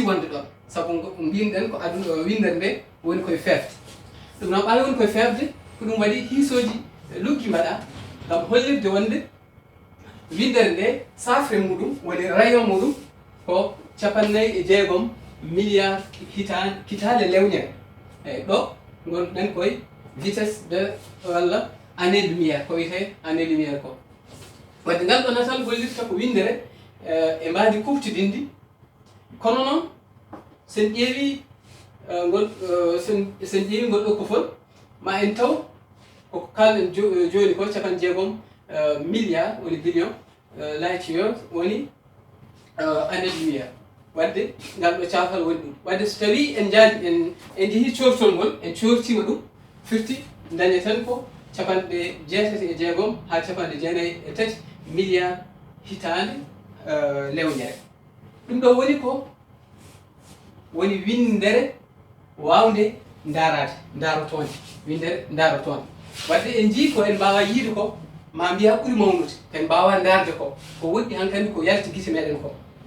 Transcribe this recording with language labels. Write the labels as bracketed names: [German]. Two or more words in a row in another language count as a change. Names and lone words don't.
[Fula] wonde ɗon sabu mbinɗen ko aduna windere nde woni koye feefde ɗum noon ɓawi woni koye feefde ko ɗum waɗi hiisoji luggi mbaɗa ngam hollirde wonde windere nde safre muɗum woni rayon muɗum ko 56 milliard hitande lewñere eyyi ɗo gonɗen koye [French] vitesse de [Fula] walla [French] année lumière [Fula] ko wiyete [French] année lumière [Fula] ko wadde ngal ɗo natal hollirta ko windere e mbadi kuftidindi kono noon sen ƴeewi sen ƴeewi ngol ɗo ko fol ma en taw koko kalɗen joni ko 60 milliard woni [English] billion light years [Fula] woni [French] année lumière [Fula] wadde ngal ɗo cafal woni ɗum wadde so tawi en jaadi en jeehi cortol ngol en cortima ɗum firti dañeten ko 68 ha 93 milliard hitande lewñere ɗum ɗo woni ko woni windere wawde daarotonde windere daarotonde wadde en jii ko en mbawa yiide ko ma mbiya ɓuuri mawnude en mbawa darde ko woɗɗi hankkandi ko yalti gite meɗen ko